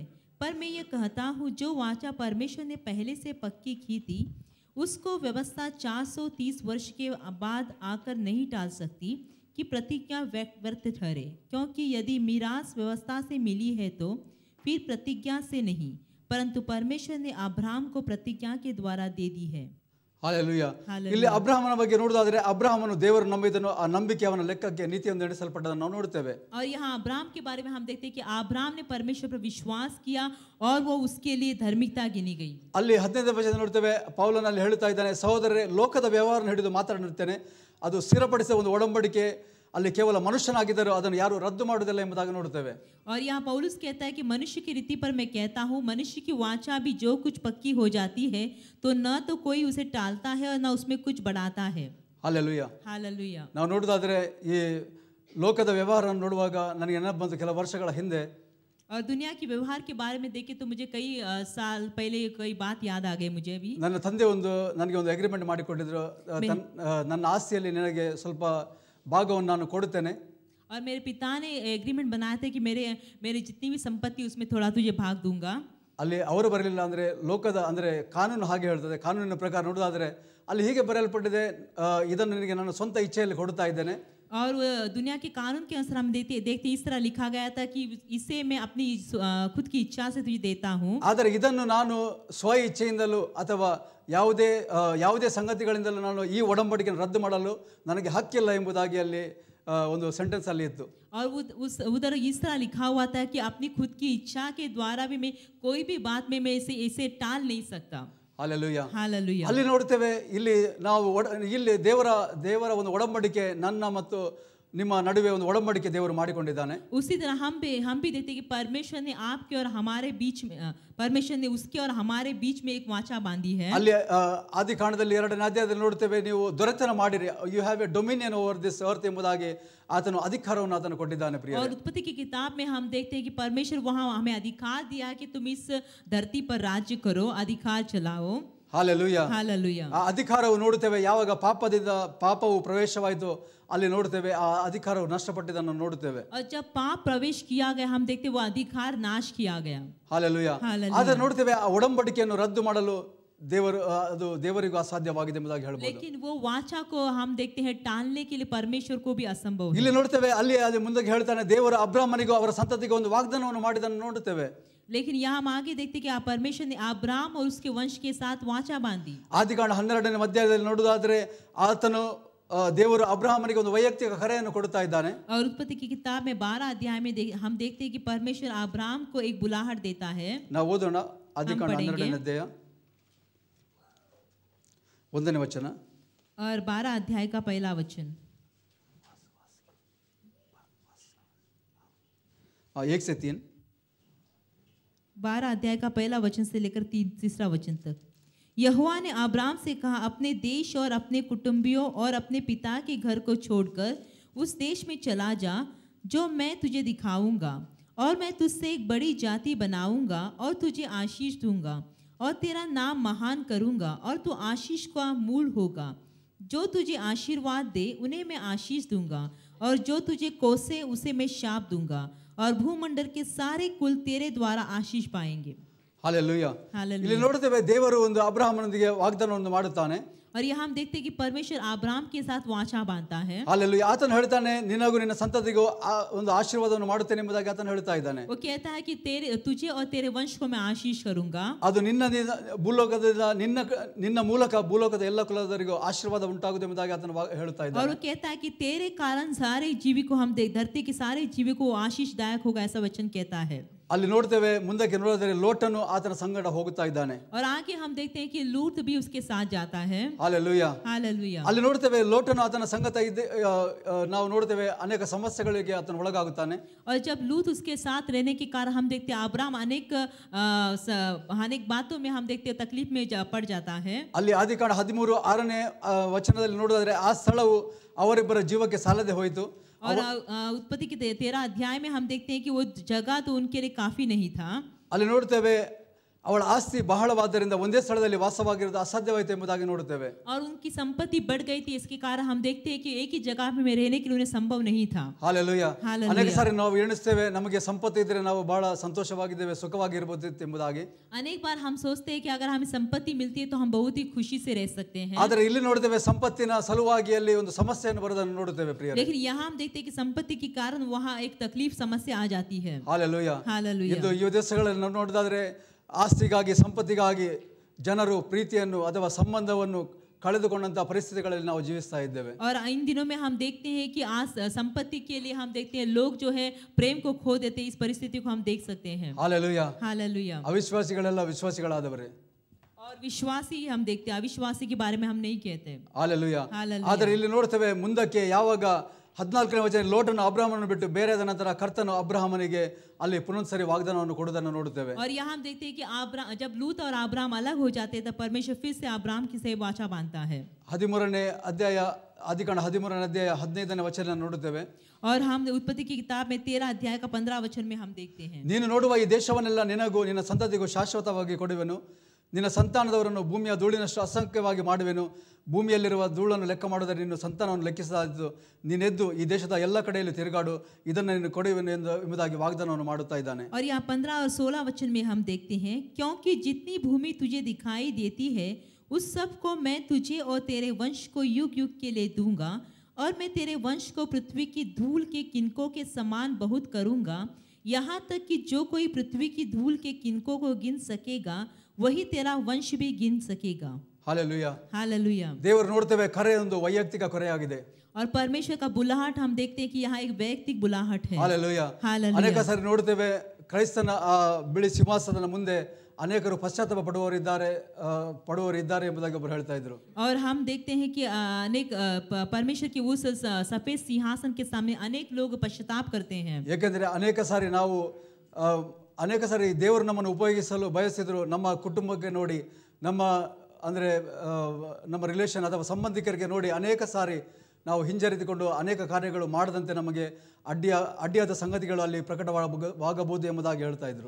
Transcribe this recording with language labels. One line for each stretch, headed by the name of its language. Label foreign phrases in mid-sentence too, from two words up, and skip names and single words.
Hindi: पर मैं ये कहता हूँ, जो वाचा परमेश्वर ने पहले से पक्की की थी, उसको व्यवस्था 430 वर्ष के बाद आकर नहीं टाल सकती कि प्रतिज्ञा व्यर्थ ठहरे। क्योंकि यदि मीरास व्यवस्था से मिली है तो फिर प्रतिज्ञा से नहीं, परंतु परमेश्वर ने अब्राहम को प्रतिज्ञा के द्वारा दे दी है।
Kannada: ಹಾಲೆಲೂಯ. ಇಲ್ಲಿ ಅಬ್ರಹಾಮನ ಬಗ್ಗೆ ನೋಡೋದಾದ್ರೆ, ಅಬ್ರಹಾಮನು ದೇವರು ನಂಬಿದನು, ಆ ನಂಬಿಕೆ ಅವನ ಲೆಕ್ಕಕ್ಕೆ ನೀತಿಯೊಂದು ಎಣಿಸಲ್ಪಟ್ಟದನ್ನು ನಾವು ನೋಡ್ತೇವೆ.
Hindi: और यहाँ अब्राहम के बारे में हम देखते हैं कि अब्राहम ने परमेश्वर पर विश्वास किया और वो उसके लिए धार्मिकता गिनी गई.
Kannada: ಅಲ್ಲಿ 15ನೇ ವಚನ ನೋಡ್ತೇವೆ, ಪೌಲನಲ್ಲಿ ಹೇಳುತ್ತಾ ಇದ್ದಾನೆ, ಸಹೋದರರೇ, ಲೋಕದ ವ್ಯವಹಾರವನ್ನು ಹಿಡಿದು ಮಾತನಾಡುತ್ತೇನೆ, ಅದು ಸ್ಥಿರಪಡಿಸಿದ ಒಂದು ಒಡಂಬಡಿಕೆ, ಅಲ್ಲಿ ಕೇವಲ ಮನುಷ್ಯನಾಗಿದ್ದರೂ ಅದನ್ನು ಯಾರು ರದ್ದು ಮಾಡುವುದಿಲ್ಲ ಎಂಬುದಾಗಿ ನೋಡುತ್ತೇವೆ.
Hindi: और यहाँ पौलुस कहता है कि मनुष्य की रीति पर मैं कहता हूँ, मनुष्य की वाचा भी जो कुछ पक्की हो जाती है तो न तो कोई उसे टालता है और न उसमें कुछ बढ़ाता है.
Kannada: ಹಾಲೆಲೂಯ.
Hindi: हालेलुया.
Kannada: ನಾವು ನೋಡೋದಾದ್ರೆ ಈ ಲೋಕದ ವ್ಯವಹಾರವನ್ನು ನೋಡುವಾಗ ನನಗೆ ನೆನಪು ಬಂತು, ಕೆಲವು ವರ್ಷಗಳ ಹಿಂದೆ
Hindi: और दुनिया के व्यवहार के बारे में देखे तो मुझे कई साल पहले कई बात याद आ गई मुझे भी.
Kannada: ನನ್ನ ತಂದೆ ನನಗೆ ಒಂದು ಅಗ್ರಿಮೆಂಟ್ ಮಾಡಿಕೊಟ್ಟಿದ್ರು, ನನ್ನ ಆಸ್ತಿಯಲ್ಲಿ ನಿನಗೆ ಸ್ವಲ್ಪ ಭಾಗವನ್ನು ನಾನು ಕೊಡುತ್ತೇನೆ.
Hindi: और मेरे पिता ने एग्रीमेंट बनाया था कि मेरे जितनी भी संपत्ति उसमें थोड़ा तुझे भाग दूंगा.
Kannada: ಅಲ್ಲಿ ಅವರು ಬರಲಿಲ್ಲ ಅಂದರೆ ಲೋಕದ ಅಂದರೆ ಕಾನೂನು ಹಾಗೆ ಹೇಳ್ತದೆ. ಕಾನೂನಿನ ಪ್ರಕಾರ ನೋಡೋದಾದ್ರೆ ಅಲ್ಲಿ ಹೀಗೆ ಬರೆಯಲ್ಪಟ್ಟಿದೆ, ಇದನ್ನು ನಿನಗೆ ನಾನು ಸ್ವಂತ ಇಚ್ಛೆಯಲ್ಲಿ ಕೊಡ್ತಾ ಇದ್ದೇನೆ.
Hindi: और दुनिया के कानून के अनुसार हम देखते इस तरह लिखा गया था कि इसे मैं अपनी खुद की इच्छा से तुझे देता हूँ.
Kannada: ಆದರೆ ಇದನ್ನು ನಾನು ಸ್ವ ಇಚ್ಛೆಯಿಂದಲೂ ಅಥವಾ ಯಾವುದೇ ಸಂಗತಿಗಳಿಂದಲೂ ನಾನು ಈ ಒಡಂಬಡಿಕೆಯನ್ನು ರದ್ದು ಮಾಡಲು ನನಗೆ ಹಕ್ಕಿಲ್ಲ ಎಂಬುದಾಗಿ ಅಲ್ಲಿ ಒಂದು ಸೆಂಟೆನ್ಸ್ ಅಲ್ಲಿ ಇತ್ತು.
Hindi: और उधर इस तरह लिखा हुआ था कि अपनी खुद की इच्छा के द्वारा भी मैं कोई भी बात में मैं इसे टाल नहीं सकता.
Kannada: ಹಾಲೆಲೂಯ.
Hindi: हालेलुया.
Kannada: ಅಲ್ಲಿ ನೋಡ್ತೇವೆ, ಇಲ್ಲಿ ನಾವು ಇಲ್ಲಿ ದೇವರ ಒಂದು ಒಡಂಬಡಿಕೆ ನನ್ನ ಮತ್ತು ನಿಮ್ಮ ನಡುವೆ ಒಂದು ಒಡಂಬಡಿಕೆ ದೇವರು ಮಾಡಿಕೊಂಡಿದ್ದಾನೆ.
Hindi: उसी तरह हम भी देखते हैं कि परमेश्वर ने आपके और हमारे बीच में परमेश्वर ने उसके और हमारे बीच में एक वाचा बांधी है.
Kannada: ಅಲ್ಲಿ ಆದಿಕಾಂಡದಲ್ಲಿ 2ನೇ ಅಧ್ಯಾಯದಲ್ಲಿ ನೋಡ್ತೇವೆ, ನೀವು ದೊರೆತನ ಮಾಡಿರಿ,
English: you have a dominion over this earth
Kannada: ಎಂಬುದಾಗಿ ಆತನು ಅಧಿಕಾರವನ್ನು ಆತನು ಕೊಟ್ಟಿದ್ದಾನೆ. ಪ್ರಿಯ,
Hindi: और उत्पत्ति की किताब में हम देखते हैं कि परमेश्वर वहां हमें अधिकार दिया कि तुम इस धरती पर राज्य करो, अधिकार चलाओ.
Kannada: ಹಾಲೆಲೂಯ.
Hindi: हालेलुया.
Kannada: ಆ ಅಧಿಕಾರವು ನೋಡುತ್ತೇವೆ, ಯಾವಾಗ ಪಾಪವು ಪ್ರವೇಶವಾಯಿತು ಅಲ್ಲಿ ನೋಡುತ್ತೇವೆ ಆ ಅಧಿಕಾರವು ನಷ್ಟಪಟ್ಟಿದ್ದನ್ನು ನೋಡುತ್ತೇವೆ.
Hindi: और जब पाप प्रवेश किया गया हम देखते वो अधिकार नाश किया गया.
Kannada: ಹಾಲೆಲೂಯ. ಆದರೆ ನೋಡುತ್ತೇವೆ ಆ ಒಡಂಬಡಿಕೆಯನ್ನು ರದ್ದು ಮಾಡಲು ದೇವರಿಗೂ ಅಸಾಧ್ಯವಾಗಿದೆ ಎಂಬುದಾಗಿ ಹೇಳಬಹುದು.
Hindi: लेकिन वो वाचा को हम देखते हैं टालने के लिए परमेश्वर को भी असंभव है.
Kannada: ಇಲ್ಲಿ ನೋಡ್ತೇವೆ, ಅಲ್ಲಿ ಅದು ಮುಂದೆ ಹೇಳ್ತಾನೆ, ದೇವರು ಅಬ್ರಾಹ್ಮನಿಗೂ ಅವರ ಸಂತತಿಗೂ ಒಂದು ವಾಗ್ದಾನವನ್ನು ಮಾಡಿದನ್ನು ನೋಡುತ್ತೇವೆ.
Hindi: लेकिन यहाँ हम आगे देखते कि परमेश्वर ने अब्राहम और उसके वंश के साथ वाचा बांधी.
Kannada: ಆದಿಕಾಂಡ 12ನೇ ಅಧ್ಯಾಯದಲ್ಲಿ ನೋಡುವುದಾದ್ರೆ ಆತನು ದೇವರು ಅಬ್ರಾಹ್ಮನಿಗೆ ಒಂದು ವೈಯಕ್ತಿಕ ಕರೆಯನ್ನು ಕೊಡ್ತಾ ಇದ್ದಾನೆ.
Hindi: और उत्पत्ति की किताब में 12 अध्याय में हम देखते हैं कि परमेश्वर अब्राहम को एक बुलाहट देता है.
Kannada: ನಾವು ಓದೋಣ ಆದಿಕಾಂಡ 12ನೇ ಅಧ್ಯಾಯ 1ನೇ ವಚನ.
Hindi: और 12 अध्याय का पहला वचन. 1 से 3. 12 अध्याय का पहला वचन से लेकर तीसरा वचन तक. यहोवा ने अब्राहम से कहा, अपने देश और अपने कुटुंबियों और अपने पिता के घर को छोड़कर उस देश में चला जा जो मैं तुझे दिखाऊंगा, और मैं तुझसे एक बड़ी जाति बनाऊंगा और तुझे आशीष दूंगा और तेरा नाम महान करूंगा और तू आशीष का मूल होगा. जो तुझे आशीर्वाद दे उन्हें मैं आशीष दूंगा और जो तुझे कोसे उसे मैं शाप दूंगा और भूमंडल के सारे कुल तेरे द्वारा आशीष पाएंगे.
Kannada: ಹಾಲೆಲೂಯ.
Hindi: हालेलुया.
Kannada: ಇಲ್ಲಿ ನೋಡುತ್ತೇವೆ, ದೇವರು ಒಂದು ಅಬ್ರಹಾಮನೊಂದಿಗೆ ವಾಗ್ದಾನವನ್ನು ಮಾಡುತ್ತಾನೆ.
Hindi: और यहाँ हम देखते हैं कि परमेश्वर अब्राहम के साथ वाचा बांधता है.
Kannada: ಹಾಲೆಲೂಯ. ಆತನು ಹೇಳ್ತಾನೆ, ನಿನಗೂ ನಿನ್ನ ಸಂತತಿಗೂ ಒಂದು ಆಶೀರ್ವಾದವನ್ನು ಮಾಡುತ್ತೇನೆ ಎಂಬುದಾಗಿ ಆತನು ಹೇಳ್ತಾ ಇದ್ದಾನೆ.
Hindi: वो कहता है कि तुझे और तेरे वंश को मैं आशीष करूंगा.
Kannada: ಅದು ನಿನ್ನ ಮೂಲಕ ಭೂಲೋಕದ ಎಲ್ಲ ಕುಲದವರಿಗೂ ಆಶೀರ್ವಾದ ಉಂಟಾಗುವುದು ಎಂಬುದಾಗಿ ಆತನು ಹೇಳ್ತಾ ಇದ್ದಾನೆ.
Hindi: और वो कहता है कि तेरे कारण सारे जीवी को हम धरती के सारे जीवी को आशीषदायक होगा, ऐसा वचन कहता है.
Kannada: ಅಲ್ಲಿ ನೋಡ್ತೇವೆ, ಮುಂದಕ್ಕೆ ನೋಡಿದರೆ ಲೋಟನು ಆತನ ಸಂಗಡ ಹೋಗುತ್ತಾ ಇದ್ದಾನೆ.
Hindi: और आगे हम देखते हैं कि लूत भी उसके साथ जाता है.
Kannada: ಹಾಲೆಲೂಯ.
Hindi: हालेलुया.
Kannada: ಅಲ್ಲಿ ನೋಡ್ತೇವೆ, ಲೋಟನು ಆತನ ಸಂಗತ ನಾವು ನೋಡ್ತೇವೆ ಅನೇಕ ಸಮಸ್ಯೆಗಳಿಗೆ ಆತನ ಒಳಗಾಗುತ್ತಾನೆ.
Hindi: और जब लूत उसके साथ रहने के कारण हम देखते हैं अब्राहम अनेक बातों में हम देखते हैं तकलीफ में पड़ जाता है.
Kannada: ಅಲ್ಲಿ ಆದಿಕಾಂಡ 13:6ನೇ ವಚನದಲ್ಲಿ ನೋಡೋದಾದ್ರೆ ಆ ಸ್ಥಳವು ಅವರಿಬ್ಬರ ಜೀವಕ್ಕೆ ಸಾಲದೆ ಹೋಯಿತು.
Hindi: और उत्पत्ति के 13 अध्याय में हम देखते हैं कि वो जगह तो उनके लिए काफी नहीं था.
Kannada: ಅಲ್ಲಿ ನೋಡ್ತೇವೆ, ಅವಳ ಆಸ್ತಿ ಬಹಳವಾದ್ದರಿಂದ ಒಂದೇ ಸ್ಥಳದಲ್ಲಿ ವಾಸವಾಗಿರೋದು ಅಸಾಧ್ಯವಾಯಿತು ಎಂಬುದಾಗಿ ನೋಡುತ್ತೇವೆ.
Hindi: और उनकी संपत्ति बढ़ गई थी, इसके कारण हम देखते हैं कि एक ही जगह में रहने के लिए उन्हें संभव नहीं था.
Kannada: ಹಾಲೆಲೂಯಾ. ಹಾಲೆಲೂಯಾ. ಅನೇಕ ಸಾರಿ ನಾವು ಎಣಿಸ್ತೇವೆ ನಮಗೆ ಸಂಪತ್ತು ಇದ್ರೆ ನಾವು ಬಹಳ ಸಂತೋಷವಾಗಿದ್ದೇವೆ, ಸುಖವಾಗಿರಬಹುದು ಎಂಬುದಾಗಿ.
Hindi: अनेक बार हम सोचते हैं कि अगर हमें संपत्ति मिलती है तो हम बहुत ही खुशी से रह सकते हैं.
Kannada: ಆದರೆ ಇಲ್ಲಿ ನೋಡುತ್ತೇವೆ ಸಂಪತ್ತಿನ ಸಲುವಾಗಿ ಅಲ್ಲಿ ಒಂದು ಸಮಸ್ಯೆಯನ್ನು ಬರೋದನ್ನು ನೋಡುತ್ತೇವೆ ಪ್ರಿಯರೇ.
Hindi: लेकिन यहाँ हम देखते हैं कि संपत्ति के कारण वहाँ एक तकलीफ समस्या आ जाती है.
Kannada: ಹಾಲೆಲೂಯಾ.
Hindi: हालेलुया.
Kannada: ಇದು ಈ ದೇಶಗಳಲ್ಲಿ ನಾವು ನೋಡಿದಾದ್ರೆ ಆಸ್ತಿಗಾಗಿ ಸಂಪತ್ತಿಗಾಗಿ ಜನರು ಪ್ರೀತಿಯನ್ನು ಅಥವಾ ಸಂಬಂಧವನ್ನು ಕಳೆದುಕೊಂಡಂತಹ ಪರಿಸ್ಥಿತಿಗಳಲ್ಲಿ ನಾವು ಜೀವಿಸ್ತಾ ಇದ್ದೇವೆ.
Hindi: और इन दिनों में हम देखते हैं कि आज संपत्ति के लिए हम देखते हैं लोग जो है प्रेम को खो देते हैं. इस परिस्थिति को हम देख सकते हैं.
Kannada: ಹಾಲೆಲೂಯಾ.
Hindi: हालेलुया.
Kannada: ಅವಿಶ್ವಾಸಿಗಳೆಲ್ಲ ವಿಶ್ವಾಸಿಗಳಾದವರೇ.
Hindi: और विश्वासी हम देखते हैं, अविश्वासी के बारे में हम नहीं कहते.
Kannada: ಹಾಲೆಲೂಯಾ.
Hindi: हालेलुया.
Kannada: ಆದರೆ ಇಲ್ಲಿ ನೋಡ್ತೇವೆ ಮುಂದಕ್ಕೆ ಯಾವಾಗ 14ನೇ ವಚನ ಲೋಟನು ಅಬ್ರಹಾಮನನ್ನು ಬಿಟ್ಟು ಬೇರೆಯಾದ ನಂತರ ಕರ್ತನು ಅಬ್ರಹಾಮನಿಗೆ ಅಲ್ಲಿ ಪುನಃಸರಿ ವಾಗ್ದಾನವನ್ನು ಕೊಡುವುದನ್ನು ನೋಡುತ್ತೇವೆ.
Hindi: और यहाँ हम देखते हैं कि जब लूत और अब्राहम अलग हो जाते हैं तब परमेश्वर फिर से अब्राहम की से वाचा बांधता है.
Kannada: 13ನೇ ಅಧ್ಯಾಯ ಆದಿಕಾಂಡ 13ನೇ ಅಧ್ಯಾಯ 15ನೇ ವಚನ ನೋಡುತ್ತೇವೆ.
Hindi: और हम उत्पत्ति की किताब में 13 अध्याय का 15 वचन में हम देखते हैं.
Kannada: ನೀನು ನೋಡುವ ಈ ದೇಶವನ್ನೆಲ್ಲ ನಿನಗೂ ನಿನ್ನ ಸಂತತಿಗೂ ಶಾಶ್ವತವಾಗಿ ಕೊಡುವೆನು, ನಿನ್ನ ಸಂತಾನದವರನ್ನು ಭೂಮಿಯ ಧೂಳಿನಷ್ಟು ಅಸಂಖ್ಯವಾಗಿ ಮಾಡುವೆನು, ಭೂಮಿಯಲ್ಲಿರುವ ಧೂಳನ್ನು ಲೆಕ್ಕ ಮಾಡಿದರೆ ನಿನ್ನ ಸಂತಾನವನ್ನು ಲೆಕ್ಕಿಸಲಾಯಿತು, ನೀನೆದ್ದು ಈ ದೇಶದ ಎಲ್ಲ ಕಡೆಯಲ್ಲಿ ತಿರುಗಾಡು, ಇದನ್ನು ನೀನು ಕೊಡುವೆನು ಎಂಬುದಾಗಿ ವಾಗ್ದಾನವನ್ನು ಮಾಡುತ್ತಾ ಇದ್ದಾನೆ.
Hindi: और यहाँ 15 और 16 वचन में हम देखते हैं, क्योंकि जितनी भूमि तुझे दिखाई देती है उस सब को मैं तुझे और तेरे वंश को युग युग के लिए दूंगा, और मैं तेरे वंश को पृथ्वी की धूल के किनकों के समान बहुत करूंगा, यहाँ तक कि जो कोई पृथ्वी की धूल के किनकों को गिन सकेगा वही तेरा वंश भी गिन सकेगा.
Kannada: ಹಾಲೆಲೂಯಾ.
Hindi: हालेलुया.
Kannada: ದೇವರು ನೋಡ್ತೇವೆ ಕರೆ ಒಂದು ವೈಯಕ್ತಿಕ ಕೊರೆಯಾಗಿದೆ.
Hindi: और परमेश्वर का बुलाहट हम देखते हैं कि यहाँ एक वैयक्तिक बुलाहट है.
Kannada: ಹಾಲೆಲೂಯಾ.
Hindi: हालेलुया.
Kannada: ಅನೇಕ ಸಾರಿ ನೋಡ್ತೇವೆ ಕ್ರೈಸ್ತನ ಆ ಬಿಳಿ ಸಿಂಹಾಸನದ ಮುಂದೆ ಅನೇಕರು ಪಶ್ಚಾತ್ತಾಪ ಪಡುವವರಿದ್ದಾರೆ ಎಂಬುದಾಗಿ ಒಬ್ಬರು ಹೇಳ್ತಾ ಇದ್ರು.
Hindi: और हम देखते हैं कि अनेक परमेश्वर की उस सफेद सिंहासन के सामने अनेक लोग पश्चाताप करते हैं.
Kannada: ಏಕೆಂದರೆ ಅನೇಕ ಸಾರಿ ದೇವರು ನಮ್ಮನ್ನು ಉಪಯೋಗಿಸಲು ಬಯಸಿದ್ರು. ನಮ್ಮ ಕುಟುಂಬಕ್ಕೆ ನೋಡಿ, ನಮ್ಮ ರಿಲೇಷನ್ ಅಥವಾ ಸಂಬಂಧಿಕರಿಗೆ ನೋಡಿ ಅನೇಕ ಸಾರಿ ನಾವು ಹಿಂಜರಿದುಕೊಂಡು ಅನೇಕ ಕಾರ್ಯಗಳು ಮಾಡದಂತೆ ನಮಗೆ ಅಡ್ಡಿಯಾದ ಸಂಗತಿಗಳು ಅಲ್ಲಿ ಪ್ರಕಟವಾಗಬಹುದು ಎಂಬುದಾಗಿ ಹೇಳ್ತಾ ಇದ್ರು.